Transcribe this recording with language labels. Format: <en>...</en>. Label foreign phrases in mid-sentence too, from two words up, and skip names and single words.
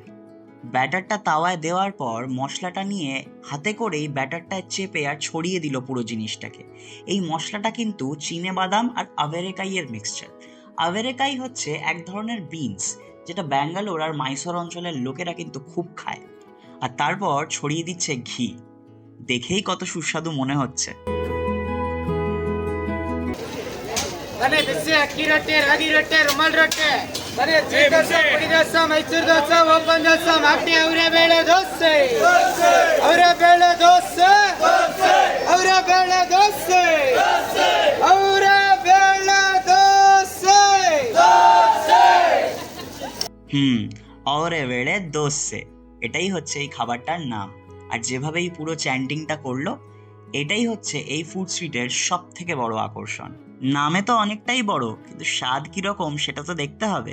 <bn>ব্যাটারটা তাওয়ায় দেওয়ার পর মশলাটা নিয়ে হাতে করেই ব্যাটারটায় চেপে আর ছড়িয়ে দিল পুরো জিনিসটাকে। এই মশলাটা কিন্তু চিনেবাদাম আর আভেরেকাইয়ের মিক্সচার। আভেরেকাই হচ্ছে এক ধরনের বিনস, যেটা ব্যাঙ্গালোর আর মাইসোর অঞ্চলের লোকেরা কিন্তু খুব খায়। আর তারপর ছড়িয়ে দিচ্ছে ঘি। দেখেই কত সুস্বাদু মনে হচ্ছে।</bn> <kn>ಬನ್ನಿ ಬಿಸಿ ಅಕ್ಕಿ ರೊಟ್ಟಿ, ರಾಗಿ ರೊಟ್ಟಿ, ರುಮಾಲ್ ರೊಟ್ಟಿ, ಬನ್ನಿ ಸ್ವೀಟ್ ದೋಸೆ, ಪುಡಿ ದೋಸೆ, ಮೈಸೂರು ದೋಸೆ, ಓಪನ್ ದೋಸೆ, ಮಾಗಡಿ ಅವರೇ ಬೇಳೆ ದೋಸೆ, ಅವರೇ ಬೇಳೆ ದೋಸೆ, ಅವರೇ ಬೇಳೆ ದೋಸೆ, ಅವರೇ ಬೇಳೆ ದೋಸೆ, ಅವರೆ ಬೇಳೆ ದೋಸೆ,</kn> <bn>এটাই হচ্ছে এই খাবারটার নাম। আর যেভাবে এই পুরো চ্যান্টিংটা করলো, এটাই হচ্ছে এই</bn> <en>food street-এর</en> <bn>সব থেকে বড় আকর্ষণ। নামে তো অনেকটাই বড়, কিন্তু স্বাদ কিরকম সেটা তো দেখতে হবে।</bn>